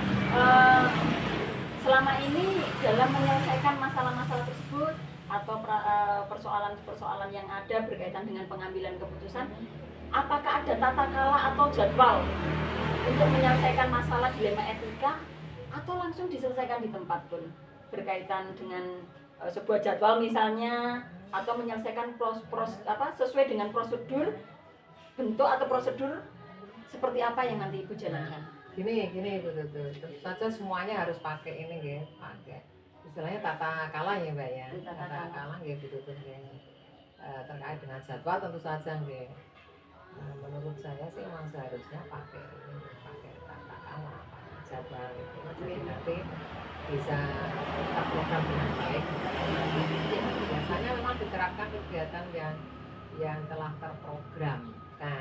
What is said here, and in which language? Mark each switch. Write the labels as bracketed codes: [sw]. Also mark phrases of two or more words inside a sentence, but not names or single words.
[id] Selama ini dalam menyelesaikan masalah-masalah tersebut atau persoalan-persoalan yang ada berkaitan dengan pengambilan keputusan, apakah ada tata kala atau jadwal untuk menyelesaikan masalah dilema etika, atau langsung diselesaikan di tempat pun berkaitan dengan sebuah jadwal misalnya, atau menyelesaikan sesuai dengan prosedur, bentuk atau prosedur seperti apa yang nanti Ibu jalankan? Gini betul. Tentu saja semuanya harus pakai ini nggih, pakai istilahnya tata kala ya Mbak ya. Tata kala nggih betul nggih. Terkait dengan jadwal tentu saja nggih. Menurut saya sih memang seharusnya pakai tata kala, pakai jadwal gitu. Jadi nanti bisa terprogram dengan baik. Biasanya memang diterapkan kegiatan yang telah terprogramkan.